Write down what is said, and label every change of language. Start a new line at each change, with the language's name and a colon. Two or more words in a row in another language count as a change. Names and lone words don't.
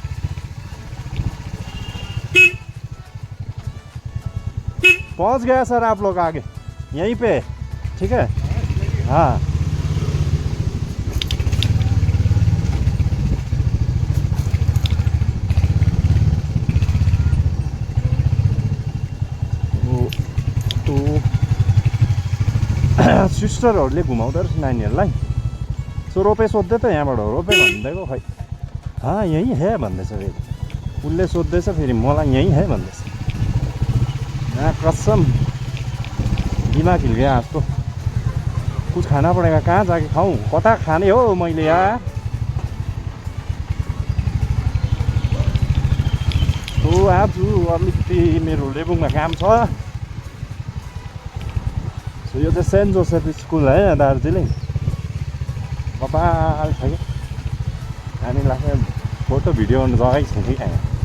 Hindi: पहुंच गया सर आप लोग आगे यहीं पे, ठीक है हाँ।
Nepali: सिस्टरहरूले घुमाउँदो रहेछ नानीहरूलाई। सो रोपे सोध्दै त यहाँबाट रोपे भनिदिएको खै हाँ
Hindi: यही है
Nepali: भन्दैछ। फेरि उसले सोध्दैछ फेरि मलाई
Hindi: यही है
Nepali: भन्दैछ।
Hindi: यहाँ कसम दिमाग हिल गया आज तो। कुछ खाना पड़ेगा, कहाँ जाके खाऊँ,
Nepali: कता खाने हो मैले यार। तो आज अलिकति मेरो लेबुङमा काम छ। सो यो चाहिँ सेन्ट जोसेफ स्कुल है दार्जिलिङ। बबाल छ क्या, नानीलाई फोटो भिडियो गर्नु जग्गै छैन कि यहाँ।